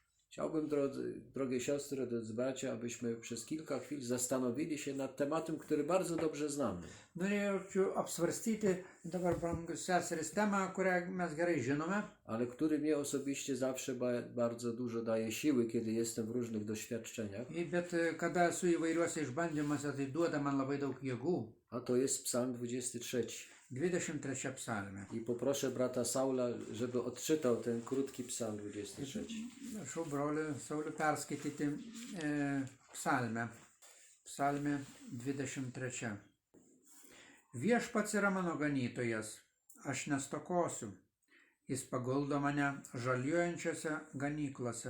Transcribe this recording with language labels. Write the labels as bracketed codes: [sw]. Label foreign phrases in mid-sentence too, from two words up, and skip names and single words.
[pl] Chciałbym, drogie siostry, drodzy bracia, abyśmy przez kilka chwil zastanowili się nad tematem, który bardzo dobrze znamy. [lt] Norėčiau apsvarstyti dabar, brangus seseris, temą, kurią mes gerai žinome, [pl] Ale który mnie osobiście zawsze bardzo dużo daje siły, kiedy jestem w różnych doświadczeniach. [lt] bet kada esu įvairiuose išbandymuose, tai duoda man labai daug jėgų. [pl] A to jest Psalm 23. [lt] 23 psalmė. [pl] I poproszę brata Saula, żeby odczytał ten krótki Psalm 23. [lt] Prašau brolių Saulių perskaityti psalmę. Psalmė 23. Viešpats yra mano ganytojas, aš nestokosiu. Jis paguldo mane žaliuojančiose ganyklose.